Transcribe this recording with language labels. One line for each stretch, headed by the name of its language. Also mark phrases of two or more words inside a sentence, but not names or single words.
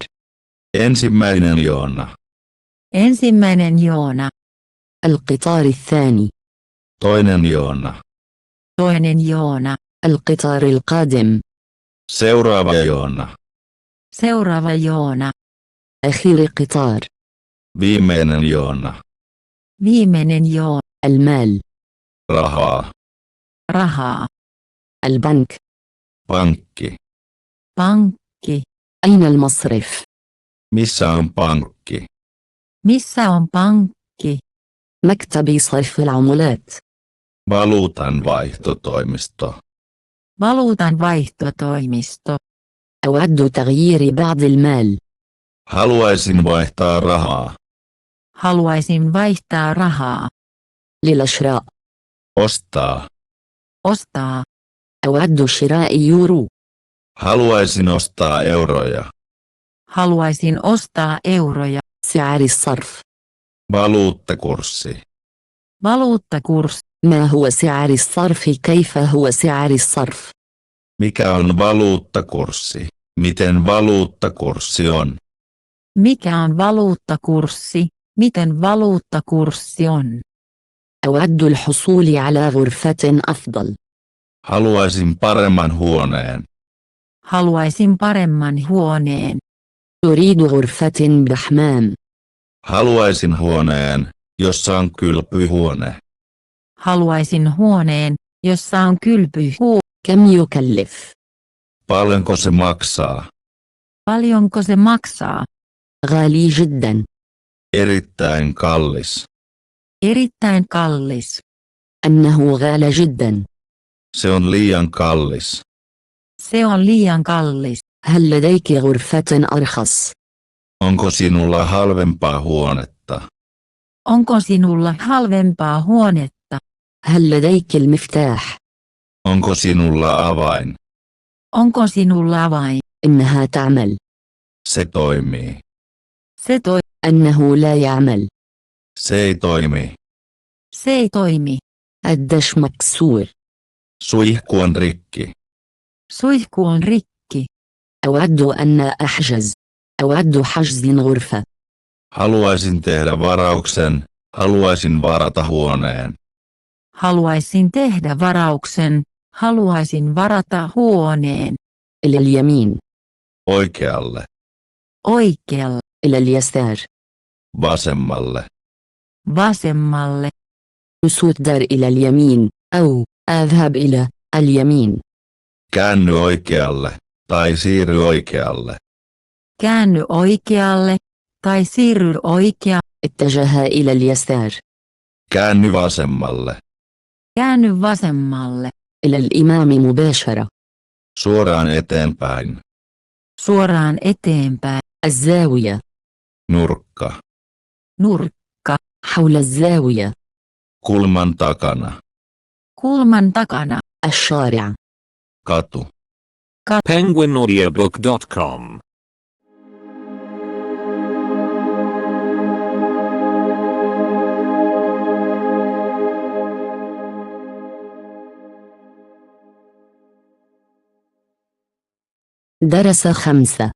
Finnish: Ensimmäinen juna. Ensimmäinen juna.
Arabic: القطار الثاني.
Finnish: Toinen juna. Toinen juna.
Arabic: القطار القادم.
Finnish: Seuraava juna. Seuraava juna.
Arabic: آخر قطار.
Finnish: Viimeinen juna. Viimeinen juna.
Arabic: المال.
Finnish: Rahaa. Rahaa.
Arabic: البنك.
Finnish: Pankki. Pankki.
Arabic: أين المصرف؟
Finnish: Missä on pankki? Missä on pankki?
Arabic: مكتب صرف العملات.
Finnish: Valuutan vaihtotoimisto. Valuutan vaihtotoimisto.
Arabic: أود تغيير بعض المال.
Finnish: Haluaisin vaihtaa rahaa. Haluaisin vaihtaa rahaa.
Arabic: للشراء.
Finnish: Ostaa. Ostaa.
Arabic: أود شراء يورو.
Finnish: Haluaisin ostaa euroja. Haluaisin ostaa euroja.
Arabic: سعر الصرف.
Finnish: Valuuttakurssi. Valuuttakurssi.
Arabic: ما هو سعر الصرف؟ كيف هو سعر الصرف؟
Finnish: Mikä on valuuttakurssi? Miten valuuttakurssi on? Mikä on valuuttakurssi? Miten valuuttakurssi on?
Arabic: أود الحصول على غرفة أفضل.
Finnish: Haluaisin paremman huoneen. Haluaisin paremman huoneen.
Arabic: أريد غرفة بحمام.
Finnish: Haluaisin huoneen, jossa on kylpyhuone. Haluaisin huoneen, jossa on kylpyhuone.
Arabic: كم يكلف؟
Finnish: Paljonko se maksaa? Paljonko se maksaa?
Arabic: غالي جدا.
Finnish: Erittäin kallis. Erittäin kallis.
Arabic: أنه غال جدا.
Finnish: Se on liian kallis. Se on liian kallis.
Arabic: هل لديك غرفة أرخص؟
Finnish: Onko sinulla halvempaa huonetta? Onko sinulla halvempaa huonetta?
Arabic: هل لديك المفتاح؟
Finnish: Onko sinulla avain? Onko sinulla avain?
Arabic: إنها تعمل.
Finnish: Se toimii. Se
Arabic: أنه لا يعمل.
Finnish: Se ei toimi. Se ei toimi.
Arabic: الدش مكسور.
Finnish: Suihku on rikki. Suihku on rikki.
Arabic: أود أن أحجز. أود حجز غرفة.
Finnish: Haluaisin tehdä varauksen. Haluaisin varata huoneen. Haluaisin tehdä varauksen. Haluaisin varata huoneen.
Arabic: إلى اليمين.
Finnish: Oikealle. Oikealle.
Arabic: إلى اليسار.
Finnish: Vasemmalle. Vasemmalle.
Arabic: أسودر إلى اليمين أو أذهب إلى اليمين.
Finnish: Käänny oikealle. Tai siirry oikealle. Käänny oikealle. Tai siirry oikealle.
Arabic: اتجه إلى اليسار.
Finnish: Käänny vasemmalle. Käänny vasemmalle.
Arabic: إلى الإمام مباشرة.
Finnish: Suoraan eteenpäin. Suoraan eteenpäin.
Arabic: الزاوية.
Finnish: Nurkka. Nurkka.
Arabic: حول الزاوية.
Finnish: Kulman takana. Kulman takana.
Arabic: الشارع.
Finnish: Katu. penguinaudiobook.com
Arabic: درس 5.